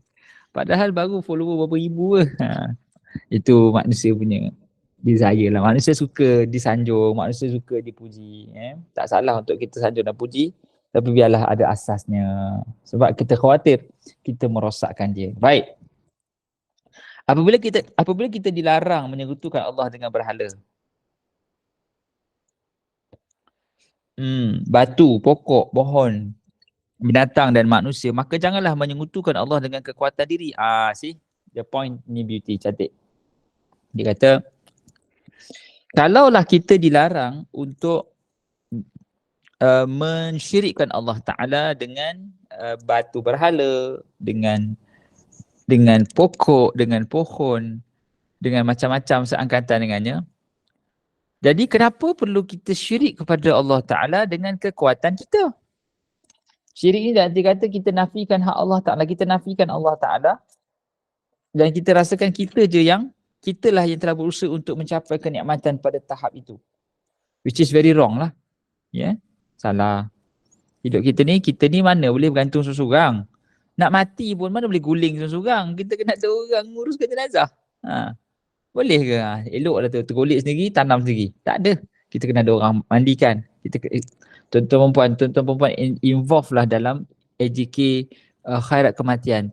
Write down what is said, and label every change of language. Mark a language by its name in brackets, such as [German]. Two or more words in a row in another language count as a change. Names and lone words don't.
[Malay] Padahal baru follower berapa ribu ke. Itu manusia punya desire lah. Manusia suka disanjung, manusia suka dipuji. Tak salah untuk kita sanjung dan puji. Tapi biarlah ada asasnya. Sebab kita khawatir kita merosakkan dia. Baik. Apabila kita dilarang menyekutukan Allah dengan berhala. Batu, pokok, pohon, binatang dan manusia, maka janganlah menyekutukan Allah dengan kekuatan diri. [English] See? The point ni beauty, cantik. [Malay] Dia kata, kalaulah kita dilarang untuk mensyirikkan Allah Ta'ala dengan batu berhala, dengan pokok, dengan pohon, dengan macam-macam seangkatan dengannya. Jadi kenapa perlu kita syirik kepada Allah Ta'ala dengan kekuatan kita? Syirik ni nanti kata kita nafikan hak Allah Ta'ala, kita nafikan Allah Ta'ala dan kita rasakan kitalah yang telah berusaha untuk mencapai kenikmatan pada tahap itu. [English] Which is very wrong lah. Salah. [Malay] Hidup kita ni mana boleh bergantung seorang. Nak mati pun mana boleh guling seorang. Kita kena ada orang nguruskan jenazah. Boleh ke? Eloklah tu, tergolek sendiri, tanam sendiri. Tak ada. Kita kena ada orang mandikan. Tuan-tuan perempuan involve lah dalam AJK khairat kematian.